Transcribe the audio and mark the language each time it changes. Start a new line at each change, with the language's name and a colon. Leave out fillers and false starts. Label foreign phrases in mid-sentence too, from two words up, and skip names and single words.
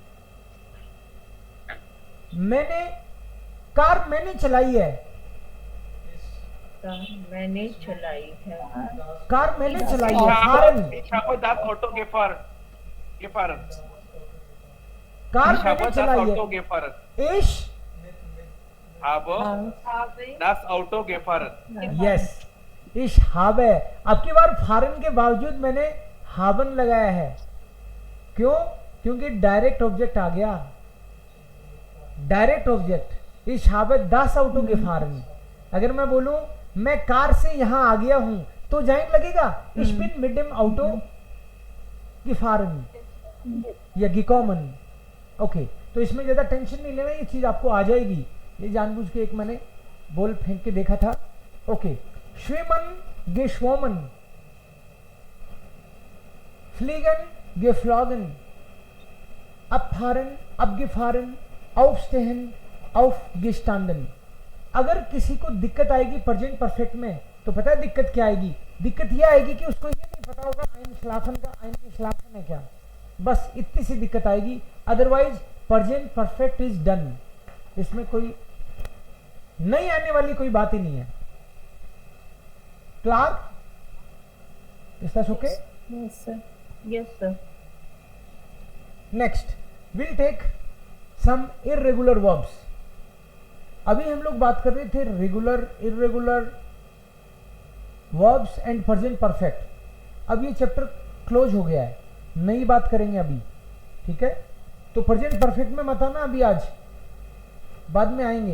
Hindi: मैंने चलाई है। मैंने चलाई है। कार मैंने चलाई है। fahren.
German: Ich habe das Auto gefahren.
Hindi: कार
German: Ich
Hindi: मैंने
German: habe das
Hindi: चलाई
German: Auto
Hindi: है।
German: gefahren. Ich, Habe das Auto gefahren.
English: yes,
German: ich habe।
Hindi: अब की बार फारन के बावजूद मैंने हावन लगाया है। क्यों? क्योंकि
English: direct object
Hindi: आ गया।
English: direct object.
German: ich habe das Auto gefahren।
Hindi: अगर मैं बोलूं मैं कार से यहां आ गया हूं तो जाइन लगेगा।
German: ich bin mit dem Auto gefahren या gekommen।
Hindi: ओके, तो इसमें ज्यादा टेंशन नहीं लेना, ये चीज आपको आ जाएगी। ये जानबूझ के एक मैंने बोल फेंक के देखा था। ओके,
German: schwimmen, geschwommen, fliegen, geflogen, abfahren, abgefahren, aufstehen, aufgestanden।
Hindi: अगर किसी को दिक्कत आएगी
English: present perfect
Hindi: में तो पता है दिक्कत क्या आएगी? दिक्कत ये आएगी कि उसको ये नहीं पता होगा आइन श्लाफन का आइन की श्लाफन है क्या। बस इतनी सी दिक्कत आएगी। अदरवाइज
English: present perfect is done.
Hindi: इसमें कोई नहीं आने वाली कोई बात ही नहीं है। क्लार्क,
English: is that OK? Yes, sir. Yes, sir. next will take some irregular verbs.
Hindi: अभी हम लोग बात कर रहे थे
English: regular, irregular verbs and present perfect.
Hindi: अब ये चैप्टर क्लोज हो गया है, नई बात करेंगे अभी, ठीक है? तो
English: present perfect
Hindi: में मत आना अभी, आज बाद में आएंगे।